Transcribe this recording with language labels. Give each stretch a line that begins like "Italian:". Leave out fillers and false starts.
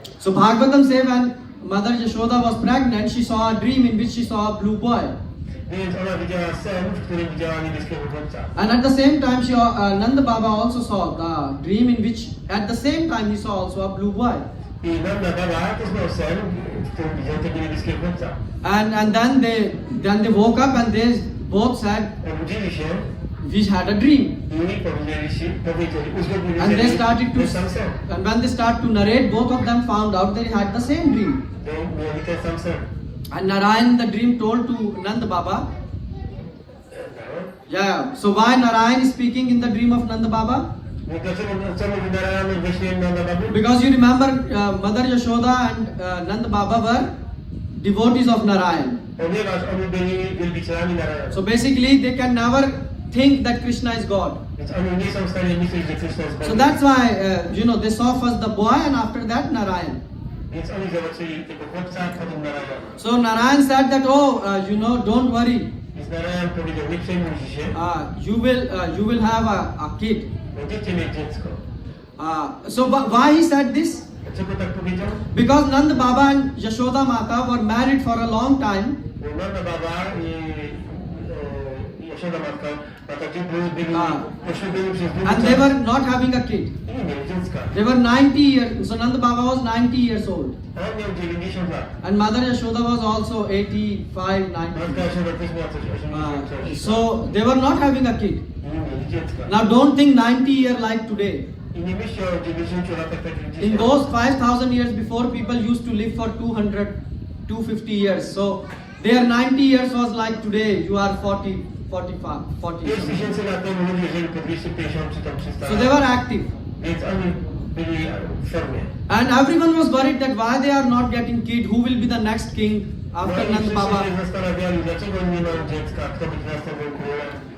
English: So Bhagavatam says when Mother Yashoda was pregnant, she saw a dream in which she saw a blue boy.
Polish: Więc ona widziała sen, w którym widziała niebieskiego chłopca.
English: And at the same time, Nanda Baba also saw the dream in which, at the same time, he saw also a blue boy.
Polish: I Nanda Baba też miał sen, w którym widział tego niebieskiego chłopca.
English: And then they woke up and they both said,
Polish: Obudzili się
English: we had a dream.
Polish: i powiedzieli, uzgodnili,
English: And they
Polish: że
English: started
Polish: ten sam sen.
English: and when they start to narrate, both of them found out they had the same dream.
Polish: Mieli ten sam sen.
English: And Narayan, the dream told to Nanda Baba. Yeah. So why Narayan is speaking in the dream of Nanda Baba?
Polish: Co mówi Narayana wyśle Nanda Babu?
English: Because you remember Mother Yashoda and Nand Baba were devotees of Narayan.
Polish: Ponieważ oni byli wielbicielami Narayana.
English: So basically they can never think that Krishna is God.
Polish: Więc oni nie są w stanie myśleć, że Krishna jest
English: So
Polish: Bogiem.
English: that's why they saw first the boy and after that Narayan.
Polish: Więc oni zobaczyli tego chłopca, potem Narayana.
English: So Narayan said that don't worry,
Polish: Więc Narayan powiedział, nie przejmujcie się,
English: you will have a kid.
Polish: będziecie mieć dziecko.
English: So why he said this?
Polish: Dlaczego tak powiedział?
English: Because Nand Baba and Yashoda Mata were married for a long time,
Polish: Bo Nanda Baba i Yashoda Matka byli poślubieni przez długi
English: and they
Polish: czas
English: were not having a kid.
Polish: i nie mieli dziecka.
English: They were 90 years. So Nand Baba was 90 years old,
Polish: On miał 90 lat.
English: and Mother Yashoda was also 85, 90.
Polish: Matka Yashoda też miała coś 80 coś.
English: So they were not having a kid.
Polish: I nie mieli dziecka.
English: Now don't think 90 year like today.
Polish: I nie myślcie o 90 latach tak jak
English: In
Polish: dzisiaj.
English: those 5,000 years before, people used to live for 200, 250 years. So their 90 years was like today. You are 40, 45, 40.
Polish: 5000 lat temu ludzie żyli po 250 czy tam 300
English: So they were active.
Polish: Więc oni byli w formie.
English: And everyone was worried that why they are not getting kid, who will be the next king
Polish: No
English: after
Polish: i
English: Nand
Polish: wszyscy
English: Baba.
Polish: się zastanawiali, dlaczego oni nie mają dziecka, kto będzie następnym królem.